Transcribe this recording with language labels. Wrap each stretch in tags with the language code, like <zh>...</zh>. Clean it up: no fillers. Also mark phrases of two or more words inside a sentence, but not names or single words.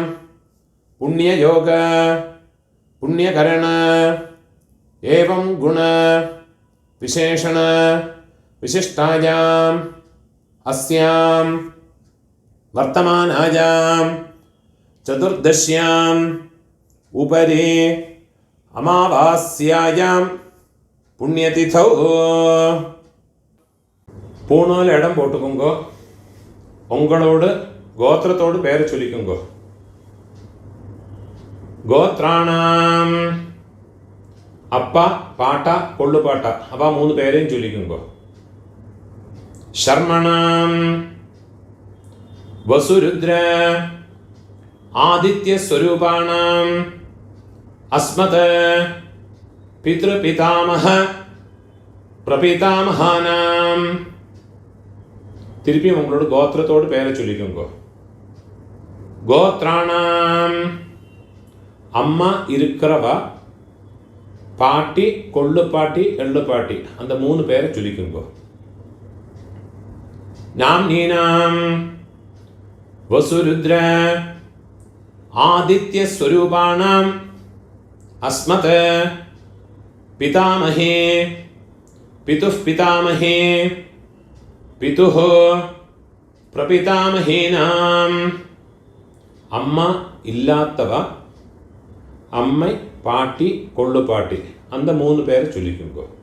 <sa>पुण्ययोग पुण्यकरण एवं गुण विशेषण विशिष्टायाम् अस्यां वर्तमानायां चतुर्दश्याम् उपरि अमावास्यायां पुण्यतिथौ</sa> <ta>பூணால் இடம் போட்டுக்கோங்கோ. உங்களோட கோத்திரத்தோடு பேரை சொல்லிக்கோங்கோ. கோத்ராணாம் அப்பா பாட்டா கொள்ளு பாட்டா அவ மூணு பேரையும் சொல்லிக்கோங்கோ.</ta> <sa>शर्मणाम् वसुरुद्र आदित्य स्वरूपाणाम् अस्मत् पितृपितामह प्रपितामहानाम्</sa> <ta>திருப்பி உங்களோட கோத்திரத்தோடு பேரை சொல்லிக்கோங்க. கோத்ராணாம் அம்மா இருக்கிறவா பாட்டி கொள்ளு பாட்டி எள்ளு பாட்டி அந்த மூணு பேரை சொல்லிக்கோங்க.</ta> <sa>नाम्नीनां वसुरुद्र आदित्य स्वरूपाणाम् अस्मत् पितामहे पितुः पितामहे पितुः प्रपितामहेनाम्</sa> <ta>அம்மா இல்லாத்தவ அம்மை பாட்டி கொள்ளு பாட்டி அந்த மூணு பேர் சொல்லிக்கோங்கோ.</ta>